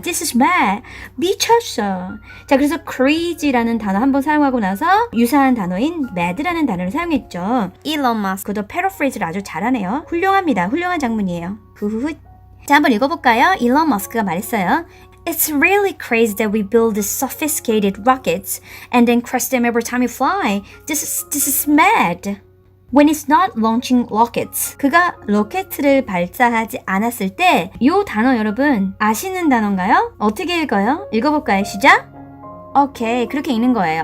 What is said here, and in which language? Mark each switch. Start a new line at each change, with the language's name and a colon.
English: This is mad.
Korean: 미쳤어. 자, 그래서 crazy라는 단어 한번 사용하고 나서 유사한 단어인 mad라는 단어를 사용했죠. 일론 마스크도 패러프레이즈를 아주 잘하네요. 훌륭합니다. 훌륭한 장문이에요. 후후후. 자, 한번 읽어볼까요? 일론 머스크가 말했어요.
English: It's really crazy that we build these sophisticated rockets and then crush them every time we fly. This is mad. When it's not launching rockets.
Korean: 그가 로켓을 발사하지 않았을 때 이 단어 여러분 아시는 단어인가요? 어떻게 읽어요? 읽어볼까요? 시작. 오케이, 그렇게 읽는 거예요.